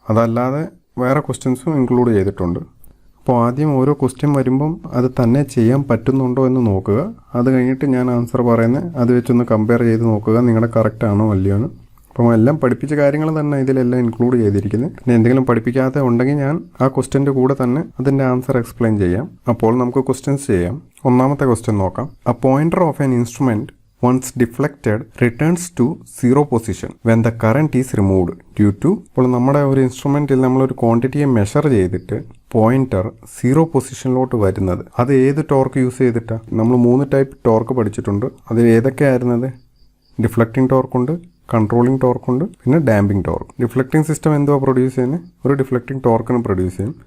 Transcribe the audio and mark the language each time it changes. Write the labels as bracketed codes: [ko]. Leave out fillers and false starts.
[ml] അതല്ലാതെ വേറെ ക്വസ്റ്റ്യൻസും ഇൻക്ലൂഡ് ചെയ്തിട്ടുണ്ട്. അപ്പോൾ ആദ്യം ഓരോ ക്വസ്റ്റ്യൻ വരുമ്പം അത് തന്നെ ചെയ്യാൻ പറ്റുന്നുണ്ടോ എന്ന് നോക്കുക. അത് കഴിഞ്ഞിട്ട് ഞാൻ ആൻസർ പറയുന്നത് അത് വെച്ചൊന്ന് കമ്പയർ ചെയ്ത് നോക്കുക, നിങ്ങളുടെ കറക്റ്റ് ആണോ അല്ലയോ എന്ന്. അപ്പം എല്ലാം പഠിപ്പിച്ച കാര്യങ്ങൾ തന്നെ ഇതിലെല്ലാം ഇൻക്ലൂഡ് ചെയ്തിരിക്കുന്നത്. പിന്നെ എന്തെങ്കിലും പഠിപ്പിക്കാതെ ഉണ്ടെങ്കിൽ ഞാൻ ആ ക്വസ്റ്റ്യൻ്റെ കൂടെ തന്നെ അതിൻ്റെ ആൻസർ എക്സ്പ്ലെയിൻ ചെയ്യാം. അപ്പോൾ നമുക്ക് ക്വസ്റ്റ്യൻസ് ചെയ്യാം. ഒന്നാമത്തെ ക്വസ്റ്റ്യൻ നോക്കാം. [en] A pointer of an instrument once deflected returns to zero position when the current is removed due to. [ml] ഇപ്പോൾ നമ്മുടെ ഒരു ഇൻസ്ട്രുമെൻറ്റിൽ നമ്മളൊരു ക്വാണ്ടിറ്റിയെ മെഷർ ചെയ്തിട്ട് പോയിന്റർ 0 പൊസിഷനിലോട്ട് വരുന്നത്, അത് ഏത് ടോർക്ക് യൂസ് ചെയ്തിട്ടാണ്? നമ്മൾ 3 ടൈപ്പ് ടോർക്ക് പഠിച്ചിട്ടുണ്ട്. അതിൽ ഏതൊക്കെയായിരുന്നത്? ഡിഫ്ലക്റ്റിംഗ് ടോർക്കുണ്ട്, കൺട്രോളിംഗ് ടോർക്കുണ്ട്, പിന്നെ ഡാമ്പിംഗ് ടോർക്ക്. ഡിഫ്ലക്റ്റിംഗ് സിസ്റ്റം എന്തുവാ പ്രൊഡ്യൂസ് ചെയ്യുന്നത്? ഒരു ഡിഫ്ലക്റ്റിംഗ് ടോർക്കിന് പ്രൊഡ്യൂസ് ചെയ്യും.